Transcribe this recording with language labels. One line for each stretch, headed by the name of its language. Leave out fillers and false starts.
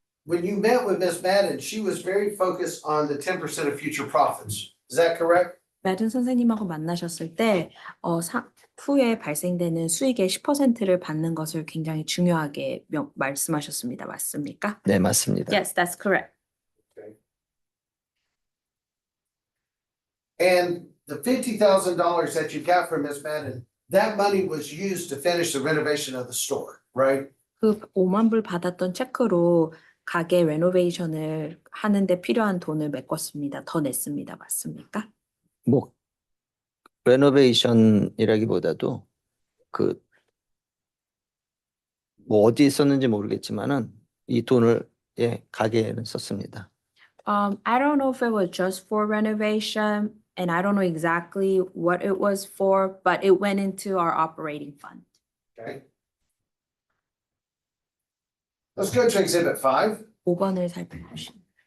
English: when you met with Miss Madden, she was very focused on the 10% of future profits. Is that correct?
Korean: 매든 선생님하고 만나셨을 때, 후에 발생되는 수익의 10%를 받는 것을 굉장히 중요하게 말씀하셨습니다. 맞습니까? 네, 맞습니다.
English: Yes, that's correct. And the $50,000 that you got from Miss Madden, that money was used to finish the renovation of the store, right?
Korean: 그 5만 불 받았던 체크로 가게 레노베이션을 하는데 필요한 돈을 메꿨습니다. 더 냈습니다. 맞습니까? 뭐 레노베이션이라기보다도 그 뭐 어디에 썼는지 모르겠지만은 이 돈을 가게에는 썼습니다.
English: I don't know if it was just for renovation, and I don't know exactly what it was for, but it went into our operating fund. Okay. Let's go to exhibit 5.
Korean: 5번을 살펴보시면.